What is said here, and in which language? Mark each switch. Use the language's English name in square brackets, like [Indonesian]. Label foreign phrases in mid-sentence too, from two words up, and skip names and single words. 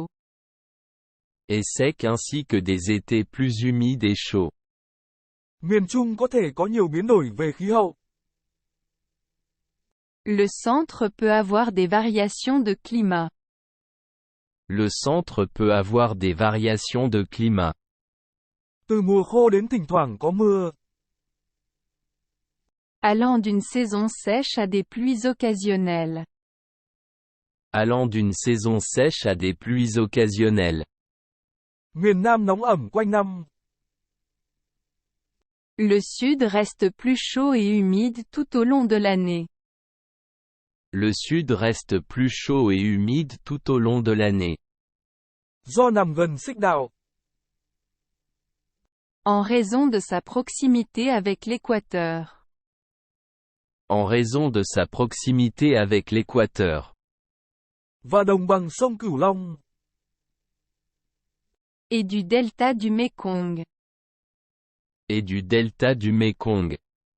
[French] Et secs ainsi que des étés plus humides et chauds. [Vietnamese] Miền Trung có thể có nhiều biến đổi về khí hậu. [French] Le centre peut avoir des variations de climat. Le centre peut avoir des variations de climat. [Vietnamese] Từ mùa khô đến thỉnh thoảng có mưa. [French] Allant d'une saison sèche à des pluies occasionnelles. Allant d'une saison sèche à des pluies occasionnelles. [Vietnamese] Miền Nam nóng ẩm quanh năm. [French] Le sud reste plus chaud et humide tout au long de l'année. Le sud reste plus chaud et humide tout au long de l'année. [Vietnamese] Do nằm gần xích đạo. [French] En raison de sa proximité avec l'équateur. En raison de sa proximité avec l'équateur. [Vietnamese] Và đồng bằng sông Cửu Long. [French] Et du delta du Mékong. Et du delta du Mékong.